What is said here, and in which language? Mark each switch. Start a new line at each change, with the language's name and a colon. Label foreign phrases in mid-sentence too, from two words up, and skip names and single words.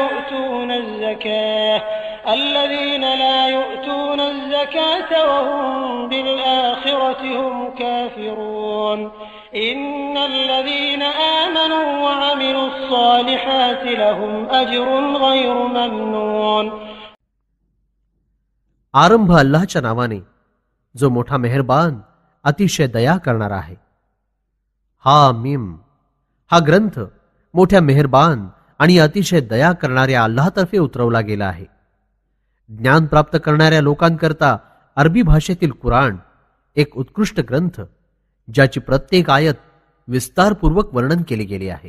Arabic: يؤتون الزكاة وهم بالآخرة هم كافرون إن الذين آمنوا وعملوا الصالحات لهم أجر غير ممنون.
Marathi: आरंभ अल्लाहच्या नावाने जो मोठा मेहरबान अतिशय दया करणारा आहे. हा मीम हा ग्रंथ मोठ्या मेहरबान आणि अतिशय दया करणाऱ्या अल्लाहतर्फे उतरवला गेला आहे. ज्ञान प्राप्त करणाऱ्या लोकांकरता अरबी भाषेतील कुराण एक उत्कृष्ट ग्रंथ, ज्याची प्रत्येक आयत विस्तारपूर्वक वर्णन केले गेले आहे.